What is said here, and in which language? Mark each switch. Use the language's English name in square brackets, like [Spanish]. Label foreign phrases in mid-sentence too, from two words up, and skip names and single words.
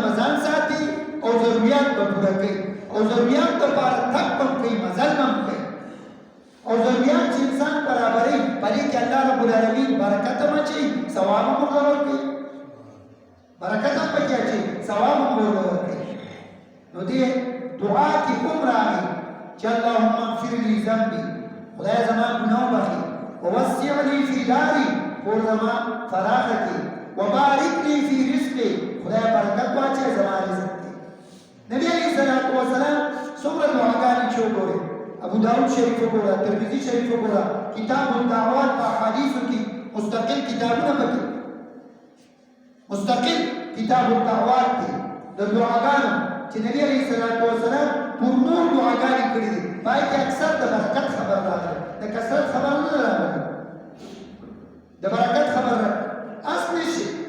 [Pashto] به ځان ساتي او ضروريات به پوره کوي او ضروريات دپاره تګ به کوي مزل به کوي او ضروريات چې انسان برابروي په دې کې [Arabic] الله رب العالمین [Pashto] برکت هم اچوي ثواب هم ورکول کوي برکت هم پکې اچوي ثواب هم ورکول کوي نو دې دعا کې کوم راغی چې [Arabic] اللهم اغفر لي ذنبي [Pashto] خدای زما ګناه بخي [Arabic] ووسع لي في داري [Pashto] کور زما فراخه کړي [Arabic] وبارك لي في رزقي [Pashto] خدای برکت واچوي زما رزق کې نبی [Arabic] علیه الصلاۃ والسلام [Pashto] څومره دعاګانې چې وګورئ ابو داود شریف وګوره ترمذی شریف وګوره کتاب الدعوات په احادیثو کې مستقل کتابونه پکې مستقل کتاب الدعوات دی د دعاګانو چې نبی [Arabic] علیه الصلاۃ والسلام [Pashto] پر نور دعاګانې کړې دي پای کې اکثر د برکت خبر راغلی د کثرت خبر نه راغلی د برکت خبر اصلي شي